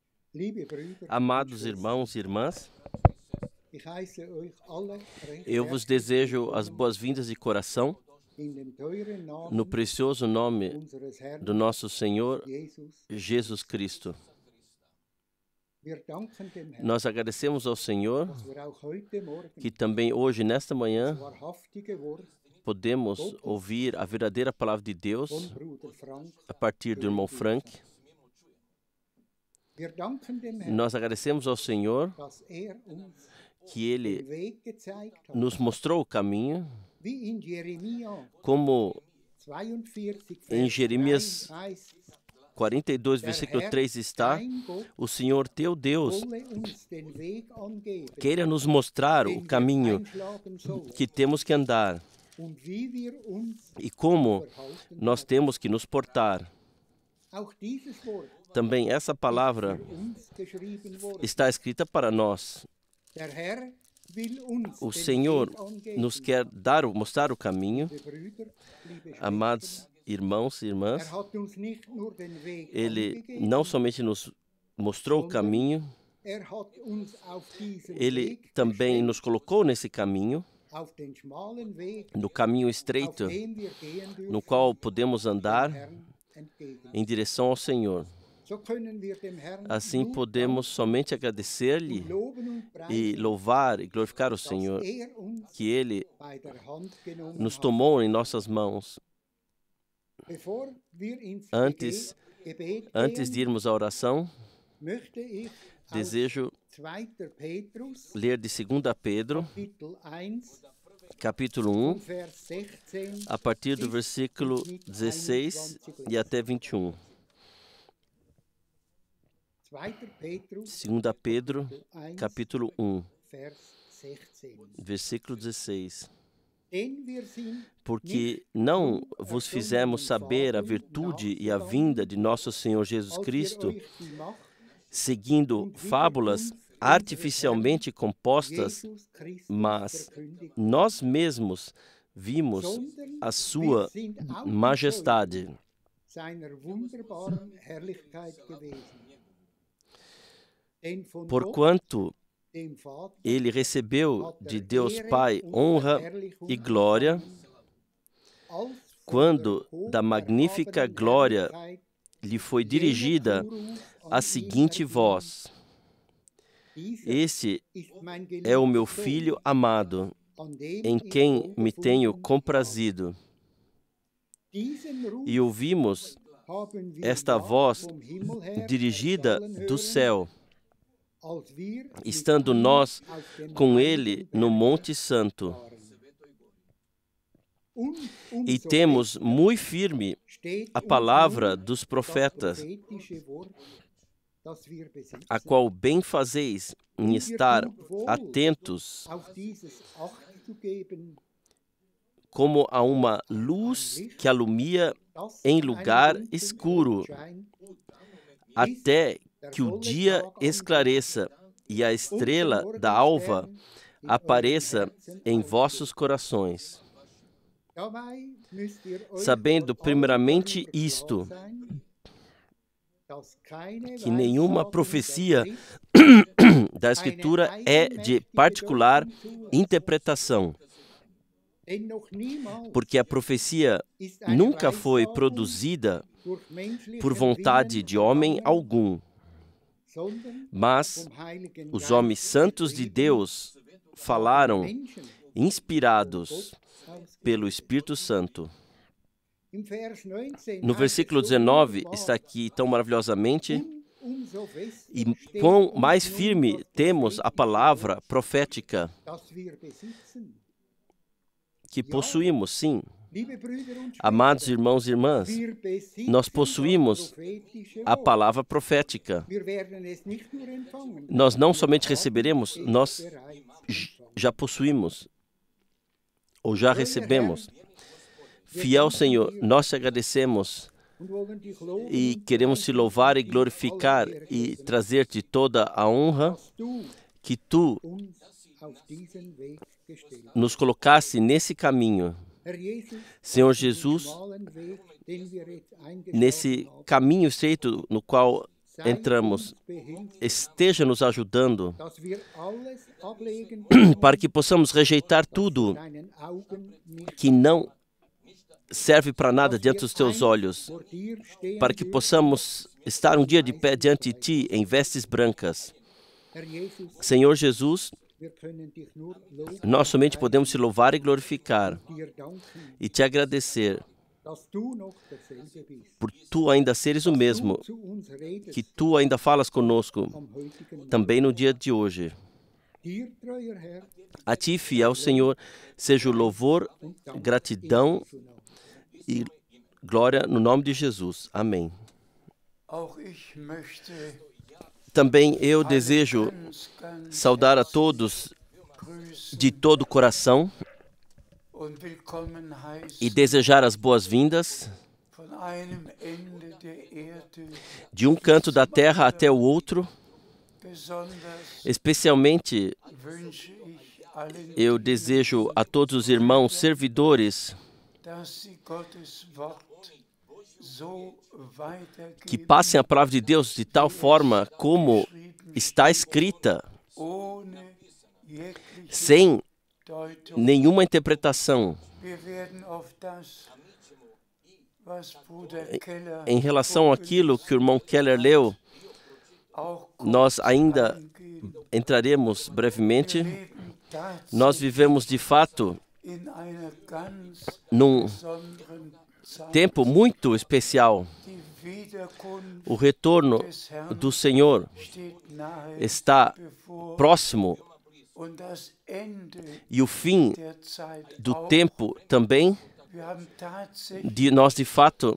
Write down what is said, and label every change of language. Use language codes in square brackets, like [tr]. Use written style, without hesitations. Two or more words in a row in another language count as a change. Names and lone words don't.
[pt] Amados irmãos e irmãs, [de] ich heiße euch alle recht [pt] eu vos [de] herzlich [pt] desejo as boas-vindas de coração [de] in dem teuren Namen [pt] no precioso nome [de] unseres Herrn [pt] do nosso Senhor Jesus. Jesus Cristo. [de] Wir danken dem Herrn, [pt] Nós agradecemos ao Senhor [de] dass wir auch heute Morgen [pt] que também hoje, nesta manhã, [de] das wahrhaftige Wort [pt] podemos ouvir a verdadeira palavra de [de] von [pt] Deus [de] Bruder Frank. [pt] a partir do irmão Frank. [de] Wir danken dem Herrn, [pt] Nós agradecemos ao Senhor [de] dass uns [pt] que Ele [de] den Weg gezeigt hat, [pt] nos mostrou o caminho, [de] wie in Jeremia [pt] como 42, em [de] Vers [pt] Jeremias [de] 3 heißt, [pt] 42, versículo 3 está: [de] dein Gott [pt] o Senhor teu Deus [de] wolle uns den Weg angeben, [pt] queira nos mostrar [de] den [pt] o [de] wir [pt] caminho [de] einschlagen sollen, [pt] que temos que andar [de] und wie wir uns [pt] e como [de] verhalten. [pt] nós temos que nos portar. [de] Auch dieses Wort [pt] Também essa palavra [de] für uns geschrieben worden. [pt] está escrita para nós. [de] Der Herr will uns [pt] O [de] den [pt] Senhor [de] Weg angeben, [pt] nos quer mostrar o caminho. [de] liebe Brüder, liebe Schwestern. [pt] Amados irmãos e irmãs, [de] Hat uns nicht nur den Weg [pt] Ele [de] angegeben, [pt] não somente nos mostrou o caminho, [de] hat uns auf diesen [pt] Ele [de] Weg [pt] também [de] gestellt, [pt] nos colocou nesse caminho, [de] auf den schmalen Weg, [pt] no caminho [de] auf [pt] estreito, [de] dem wir gehen dürfen, [pt] no qual podemos [de] dem [pt] andar [de] Herrn entgegen. [pt] em direção ao Senhor. [de] So können wir dem Herrn [pt] Assim [de] nur [pt] podemos somente agradecer-lhe [de] loben und [pt] e [de] preisen, [pt] louvar e glorificar o Senhor, [de] dass uns [pt] que Ele [de] bei der Hand genommen [pt] nos [de] hat. [pt] tomou em nossas mãos. [de] Bevor wir ins [pt] Antes [de] Gebet [pt] de [de] gehen, [pt] irmos à oração, [de] möchte ich aus [pt] desejo [de] 2. Petrus, [pt] ler de 2 Pedro, [de] Kapitel 1, [pt] capítulo [de] vom 1, Vers 16 [pt] a partir do versículo 16 e até 21. [de] 2. Petrus, [pt] 2 Pedro, 1, capítulo 1, [de] Vers 16. [pt] versículo 16. [de] Denn wir sind [pt] Porque não vos fizemos saber a virtude e a vinda de nosso Senhor Jesus [de] als wir [pt] Cristo, [de] euch die Macht [pt] seguindo fábulas artificialmente compostas, [de] Jesus Christus [pt] mas [de] verkündigt, [pt] nós mesmos vimos [de] sondern [pt] a sua [de] wir sind auch [pt] majestade. [de] seiner wunderbaren Herrlichkeit gewesen. Denn von Gott, [pt] Porquanto [de] dem Vater, [pt] ele recebeu [de] hat [pt] de [de] der [pt] Deus [de] Ehre [pt] Pai [de] und [pt] honra [de] Verherrlichung [pt] e glória, [de] empfangen, als von [pt] quando [de] der [pt] da magnífica [de] hocherhabenen [pt] glória [de] Herrlichkeit [pt] lhe foi [de] jener [pt] dirigida [de] Zuruf an [pt] a [de] ihn [pt] seguinte [de] erging. [pt] voz: [de] Dieser [pt] Esse [de] ist mein [pt] é o meu [de] geliebter [pt] filho [de] Sohn, [pt] amado, [de] an dem [pt] em [de] ich [pt] quem me tenho [de] wohlgefunden [pt] comprazido. [de] Diesen Ruf [pt] E ouvimos [de] haben wir [pt] esta [de] ja [pt] voz [de] vom Himmel her [pt] dirigida [de] erschallen [pt] do [de] hören, [pt] céu, [de] als wir mit [pt] estando [de] ihm [pt] nós [de] auf dem [pt] com [de] heiligen [pt] ele no [de] Berg [pt] Monte Santo. [de] waren. Und [pt] E [de] umso [pt] temos [de] fester [pt] muito firme [de] steht [pt] a [de] uns [pt] palavra [de] nun [pt] dos [de] das [pt] profetas, [de] prophetische Wort, das wir besitzen, [pt] a qual bem fazeis em estar atentos [de] auf dieses Acht zu geben, [pt] como a uma luz que alumia [de] das [pt] em [de] in einem [pt] lugar [de] dunklen [pt] escuro, [de] Ort scheint, [pt] até que o dia esclareça e a estrela da alva apareça em vossos corações. [de] Dabei müsst ihr euch [pt] Sabendo [de] vor allem [pt] primeiramente [de] darüber klar [pt] isto, [de] sein, dass keine [pt] que nenhuma [de] Weissagung [pt] profecia [de] der Schrift [pt] da Escritura é de particular interpretação, [de] denn noch niemals [pt] porque a profecia [de] ist eine [pt] nunca foi [de] Weissagung [pt] produzida [de] durch menschlichen [pt] por vontade [de] Willen [pt] de homem [de] gegangen, [pt] algum, [de] sondern [pt] mas [de] vom Heiligen [pt] os [de] Geist [pt] homens santos de [de] getrieben, [pt] Deus [de] haben [pt] falaram, [de] Menschen [pt] inspirados [de] Gott ausgesandt. [pt] pelo Espírito Santo. [de] Im Vers 19 [pt] No versículo 19 está aqui tão maravilhosamente: [de] umso fester [pt] e [de] steht [pt] quão [de] uns [pt] mais [de] nun [pt] firme [de] das [pt] temos a [de] prophetische [pt] palavra [de] Wort, [pt] profética [de] das wir besitzen. [pt] que possuímos, sim. [de] Liebe Brüder und [pt] Amados [de] Schwestern, [pt] irmãos e irmãs, [de] wir besitzen [pt] nós [de] das [pt] possuímos [de] prophetische [pt] a [de] Wort. [pt] palavra profética. [de] Wir werden es nicht nur empfangen, [pt] Nós não [de] wir [pt] somente [de] haben [pt] receberemos, [de] es [pt] nós [de] bereits empfangen. [pt] já possuímos ou já recebemos. Fiel Senhor, nós te agradecemos [de] Und wollen dich loben [pt] e [de] und [pt] queremos te [de] preisen [pt] louvar e [de] und dich [pt] glorificar [de] alle Ehre [pt] e [de] geben, [pt] trazer-te toda a honra [de] dass du [pt] que tu [de] uns auf diesen Weg gestellt hast. [pt] nos colocasse nesse caminho. [de] Herr Jesus, [pt] Senhor [de] diesen [pt] Jesus, [de] schmalen Weg, den wir jetzt eingeschlagen [pt] nesse [de] haben, [pt] caminho estreito no qual entramos, esteja nos ajudando [de] dass wir alles ablegen [pt] para que possamos rejeitar tudo [de] deinen Augen nicht, [pt] que não serve para nada diante dos teus olhos, [de] vor dir stehen [pt] para que [de] dürfen. [pt] possamos estar um dia de pé diante de ti em vestes brancas. [de] Herr Jesus, [pt] Senhor Jesus, [de] wir können dich nur loben, [pt] nós somente podemos te louvar e glorificar [de] dir danken, [pt] e te agradecer [de] dass du noch derselbe bist. [pt] por tu ainda seres o mesmo, [de] Du zu uns redest [pt] que tu ainda falas conosco [de] am heutigen [pt] também no dia de hoje. [de] Dir, treuer Herr, [pt] A ti, fiel Senhor, seja o louvor, gratidão e glória no nome de Jesus. Amém. [de] Auch ich möchte [pt] Também eu desejo [de] ganz [pt] saudar a todos [de] grüßen [pt] de todo o coração [de] und willkommen [pt] e [de] heißen [pt] desejar as boas-vindas [de] von einem Ende der Erde, [pt] de um canto da terra até o outro. [de] besonders [pt] Especialmente, [de] wünsche ich allen, [pt] eu desejo a todos os irmãos servidores [de] dass sie Gottes Wort so [pt] que [de] weitergeben, [pt] passem a palavra de Deus de tal forma como está escrita, [de] ohne jegliche [pt] sem [de] Deutung. [pt] nenhuma interpretação. [de] Wir werden auf das, was Bruder Keller [pt] Em relação àquilo que o irmão Keller leu, [de] auch [pt] nós ainda [de] eingehen. [pt] entraremos brevemente. [de] Wir leben [pt] Nós vivemos, de fato, [de] in einer ganz [pt] num [de] besonderen Zeit. [pt] tempo muito especial. [de] Die Wiederkunft [pt] O retorno [de] des Herrn [pt] do Senhor [de] steht nahe [pt] está [de] bevor [pt] próximo [de] und das Ende [pt] e o fim [de] der Zeit [pt] do [de] auch. [pt] tempo também. [de] Wir haben tatsächlich [pt] Nós, de fato,